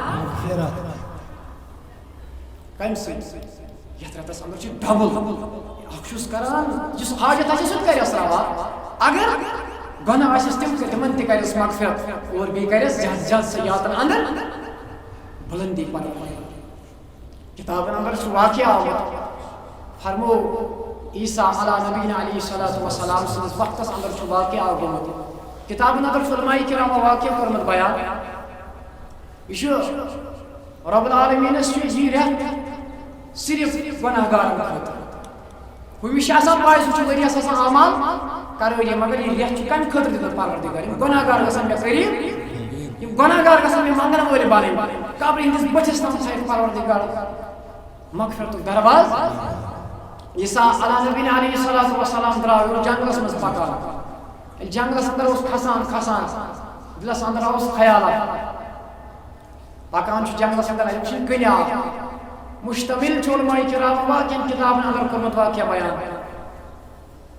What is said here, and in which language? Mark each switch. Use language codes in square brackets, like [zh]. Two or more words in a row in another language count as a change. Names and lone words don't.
[ks] کمہِ سۭتۍ یتھ رٮ۪تس اندر چھُ ڈبل اکھ چھُس کران یُس حاجت آسہِ سُہ تہِ کرٮ۪س روا اگر گۄناہ آسٮ۪س تِمن تہِ کرٮ۪س مغفرت اور بیٚیہِ کرٮ۪س زیادٕ زیادٕ سیاتن اندر بُلندی پنٕنۍ کِتابن اندر چھُ واقعہ آمُت فرمو عیسیٰ [ar] علیٰ نبینا علیہ الصلوۃ والسلام [ks] سٕنٛدِس وقتس اندر چھُ واقعہ گوٚمُت کِتابن اندر چھُ علماء کرامو واقعہ کوٚرمُت بیان یہِ چھُ رب العالمیٖنس چھُ یہِ رٮ۪تھ صرف گۄناہ گارن خٲطرٕ ہُمِس چھِ آسان پاے سُہ چھُ ؤریس آسان اعمال کرٲری مگر یہِ رٮ۪تھ چھُ کمہِ خٲطرٕ دیُتمُت پروردگار یِم گۄناہ گار گژھن مےٚ قریٖب یِم گۄناہ گار گژھن مےٚ منگن وٲلۍ بنٕنۍ قبرِ ہٕنٛدِس بٔتھِس تام تھایہِ پروردگار مغفرتُک درواز عیسیٰ [ar] علیٰ نبینا علیہ الصلوۃ والسلام [ks] درٛاو یہِ اوس جنگلس منٛز پکان ییٚلہِ جنگلس اندر اوس کھسان دِلس اندر اوس خیالات پکان چھُ جنگلس اندر اَتہِ وٕچھِنۍ کٕنۍ مشتمل چھُ علماء کرامو واقعن کتابن اندر کوٚرمُت واقعہ بیان